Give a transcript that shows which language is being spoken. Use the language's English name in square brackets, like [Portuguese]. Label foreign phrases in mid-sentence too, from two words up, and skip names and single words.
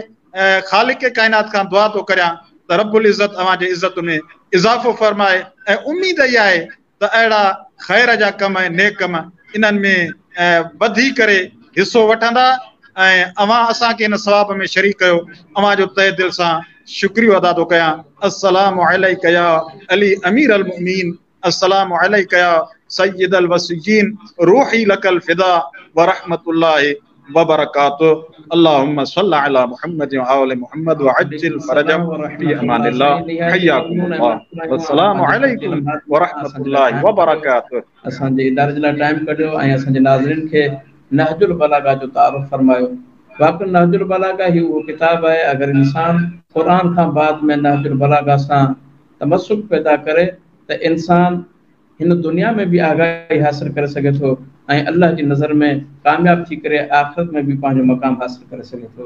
[Sindhi] ख़ालिक़ काइनात खां दुआ थो करियां त [Arabic] رب العزة [Sindhi] अव्हांजे इज़्ज़त में इज़ाफ़ो फरमाए, ऐं उम्मीद इहा आहे त अहिड़ा ख़ैर जा कम ऐं नेक कम इन्हनि में वधी करे हिसो वठंदा ऐं अव्हां असांखे हिन सवाब में शरीक कयो। अव्हांजो तहे दिलि सां शुक्रियो अदा थो कयां। [Arabic] السلام عليك يا علي أمير المؤمنين، السلام عليك يا سيد الوصيين، روحي لك الفداء ورحمة الله وبركاته. اللهم صل على محمد وآل محمد وعجل فرجهم في أمان الله. حياكم الله والسلام عليكم ورحمة الله وبركاته. [Sindhi] असांजे इदारे जे लाइ टाइम कढियो ऐं असांजे नाज़रीन खे नहजुल बलागा जो तारुफ़ फरमायो। वाक़ई नहजुल बलागा ही उहो किताब आहे, अगर इंसान कुरान खां बाद में नहजुल बलागा सां तमस्सुक पैदा करे त इंसान हिन दुनिया में भी आगाही हासिल करे सके थो ऐं अल्लाह जी नज़र में कामयाब थी करे आख़िरत में भी पंहिंजो मक़ाम हासिल करे सके थो।